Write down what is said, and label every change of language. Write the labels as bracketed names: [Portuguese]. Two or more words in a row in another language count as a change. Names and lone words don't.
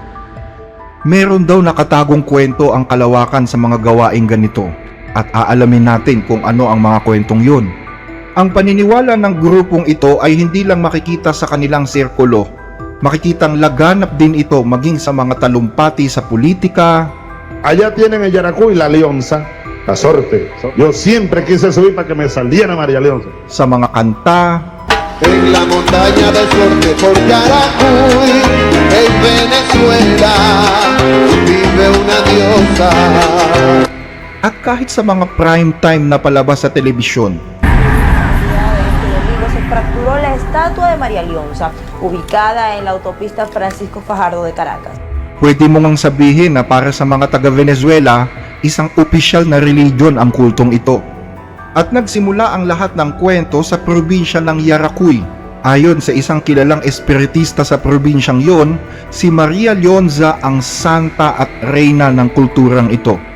[Filipino] Meron daw nakatagong kwento ang kalawakan sa mga gawaing ganito at aalamin natin kung ano ang mga kwentong yun. Ang paniniwala ng grupong ito ay hindi lang makikita sa kanilang sirkulo, makikitang laganap din ito maging sa mga talumpati sa politika. [Spanish] Allá tienen el Yaracuy, la Leonza, la sorte. Yo siempre quise subir para que me saliera María Leonza. [Filipino] Sa mga kanta, [Spanish] En la montaña del norte por Yaracuy, en Venezuela, vive una diosa. [Filipino] at kahit sa mga [English] prime time [Filipino] na palabas sa telebisyon. [Spanish] Este domingo se fracturó la estatua de María Leonza, ubicada en la autopista Francisco Fajardo de Caracas. [Filipino] Pwede mo ngang sabihin na para sa mga taga-Venezuela, isang opisyal na religion ang kultong ito. At nagsimula ang lahat ng kwento sa probinsya ng Yaracuy. Ayon sa isang kilalang espiritista sa probinsyang yon, si Maria Leonza ang santa at reyna ng kulturang ito.